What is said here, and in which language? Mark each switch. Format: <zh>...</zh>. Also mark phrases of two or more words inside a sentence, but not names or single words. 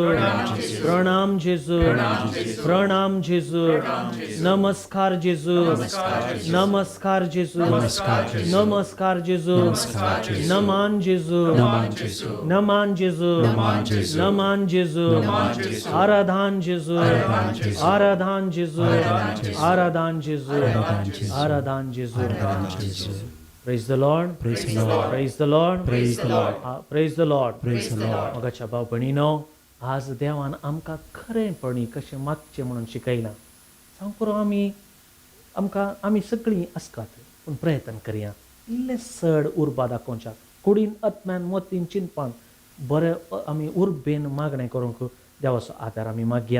<kok>Pranam Jisu, Pranam Jisu, Namaskar Jisu, Namaskar Jisu, Namaskar Jisu, Naman Jisu, Naman Jisu, Naman Jisu, Aradhan Jisu, Aradhan Jisu, Aradhan Jisu, Aradhan Jisu.</kok> <en>Praise the Lord. Praise the Lord. Praise the Lord. Praise the Lord. Praise the Lord. Praise the Lord.</en> <kok>मोगाच्या भाव भयणीनो, आज देवान आमकां खरेंपणी कशें मागचें म्हणून शिकयलां. सांगू आमी सगळीं आसतात, पूण प्रयत्न करया इल्लें सड उर्बा दाखोवच्याक, कुडीन आत्म्यान मोतीन चिंतपान बरें आमी उर्बेन मागणें करूंक देवाचो आदार आमी मागया.</kok>